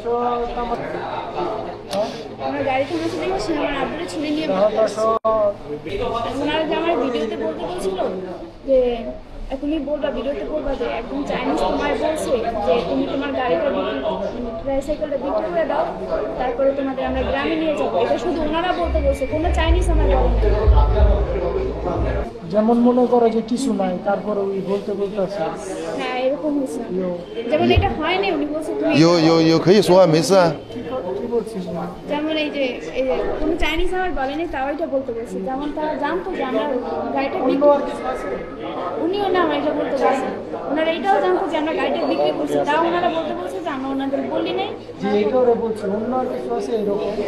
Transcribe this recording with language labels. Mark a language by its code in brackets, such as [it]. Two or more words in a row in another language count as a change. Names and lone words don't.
[bn] আমরা গাড়ি থামাতে দেখছি আমার আব্বুরে ছুরি নিয়ে ওনারা যে আমার ভিডিওতে বলতে বলছিল যে তুমি বলবা ভিডিওতে বলবা যে একদম চাইনিজ তোমায় বলছে যে তুমি তোমার গাড়িটা ট্রাইসাইকেলটা বিক্রি করে দাও, তারপরে তোমাদের আমরা গ্রামে নিয়ে যাবো। এটা শুধু ওনারা বলতে বলছে, কোনো চাইনিজ আমার বলে না। যেমন মনে করো যে কিছু নাই তারপরে ওই বলতে আছে হ্যাঁ এরকম হয়েছে, যেমন এটা হয়নি উনি বলছে তুমি [zh] 有可以说啊，没事啊。 [bn] কি বলছিস না যেমন এই যে কোনো চাইনিজ আমার বলেনি, তাও এটা বলতে বলছে। যেমন তারা জানতো যে আমরা গাড়িটা বিক্রি করছি, উনিও না আমার এটা বলতে বলছে। ওনারা এটাও জানতো যে আমরা গাড়িটা বিক্রি করছি, তাও ওনারা বলতে বলছে যে আমরা ওনাদের বলি নাই। যে এটা ওরা বলছে অন্য আর কিছু আছে এরকম